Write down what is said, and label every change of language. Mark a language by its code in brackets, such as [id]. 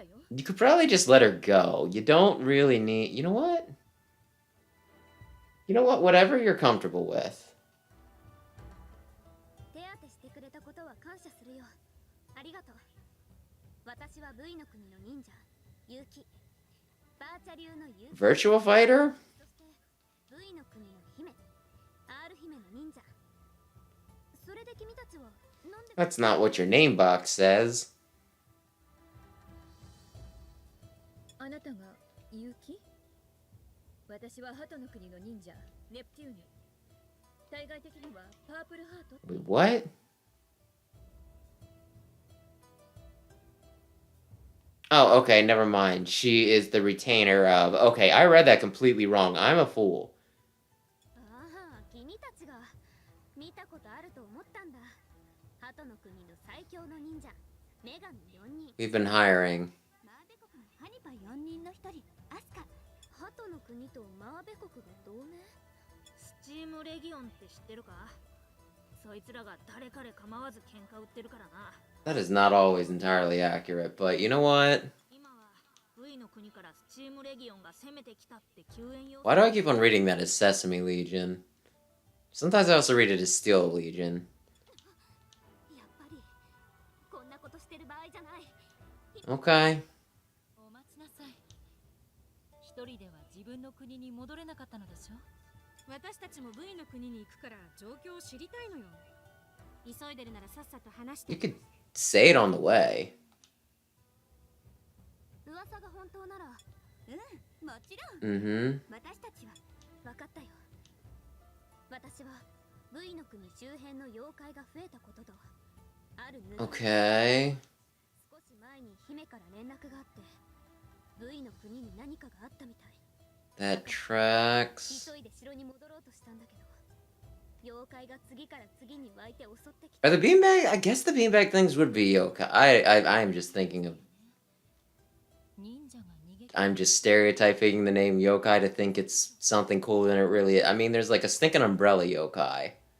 [en] You could probably just let her go. You don't really need... You know what? You know what? Whatever you're comfortable with. [ja] 手当てしてくれたことは感謝するよ。ありがとう。私は V の国の忍者、ユウキ。バーチャ流のユウキ。 [en] Virtual fighter? [ja] そして V の国の姫、R 姫の忍者。それで君たちはなんで [en] That's not what your name box says. [ja] あなたがユウキ？私は鳩の国の忍者、ネプテューニ。対外的にはパープルハート。 [en] Wait, what? Oh, okay, never mind. She is the retainer of... Okay, I read that completely wrong. I'm a fool. [ja] ああ、君たちが見たことあると思ったんだ。鳩の国の最強の忍者、女神4人。 [en] We've been hiring. [ja] マーベ国のハニパ4人の一人、アスカ。鳩の国とマーベ国が同盟？スチームレギオンって知ってるか？そいつらが誰彼構わず喧嘩売ってるからな。 [en] That is not always entirely accurate, but you know what? [ja] 今は V の国からスチームレギオンが攻めてきたって救援用。 [en] Why do I keep on reading that as Sesame Legion? Sometimes I also read it as Steel Legion. [ja] やっぱりこんなことしてる場合じゃない。 [en] Okay. [ja] お待ちなさい。一人では自分の国に戻れなかったのでしょ。私たちも V の国に行くから状況を知りたいのよ。急いでるならさっさと話して。 [en] You could say it on the way. [ja] 噂が本当なら、もちろん。 Mm-hmm. 私たちは分かったよ。私は V の国周辺の妖怪が増えたことと、ある布。 [en] Okay. [ja] 少し前に姫から連絡があって、V の国に何かがあったみたい。 [en] That tracks. [ja] 急いで城に戻ろうとしたんだけど、妖怪が次から次に湧いて襲ってき [en] Are [ja] た。 [en] the beanbag? I guess the beanbag things would be yokai. I'm just thinking of... [ja] 忍者が逃げ [en] I'm just stereotyping the name yokai to think it's something cooler than it really is. I mean, there's like a stinking umbrella yokai.